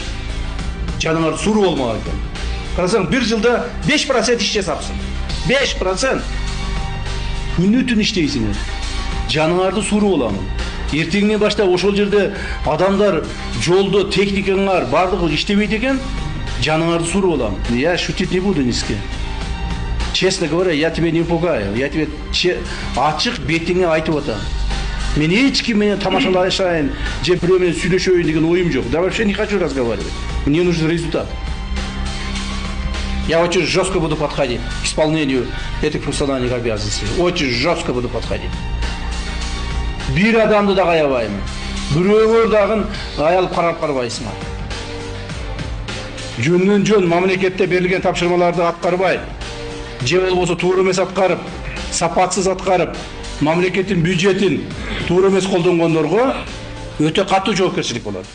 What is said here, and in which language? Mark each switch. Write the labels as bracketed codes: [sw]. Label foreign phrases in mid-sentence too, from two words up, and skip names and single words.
[ky] Жаныңар суур болмак экен. Карасаң, бир жылда 5% иш жасапсың. 5%. Күнү-түн иштейсиңер. Жаныңарды суур боламын. Эртеңинен баштап ошол жерде адамдар жолдо техникаңар бардыгы иштебейт экен, жаныңарды суур боламын. [ru] Я шутить не буду низке. Честно говоря, я тебя не пугаю. Я тебе [ky] ачык бетиңе айтып атам. Мен эч ким менен тамашалашайын, же бирөө менен сүйлөшөйүн деген оюм жок. [ru] Да вообще не хочу разговаривать. Мне нужен результат. Я очень жестко буду подходить к исполнению этих функциональных обязанностей. Очень жестко буду подходить. [ky] Бир адамды да аябаймын. Бирөөлөр дагы аялып карабайсыңар. Жөндөн жөн мамлекетте берилген тапшырмаларды аткарбай, же болбосо туура эмес аткарып, сапатсыз аткарып, мамлекеттин бюджетин туура эмес колдонгондорго өтө катуу жоопкерчилик болот.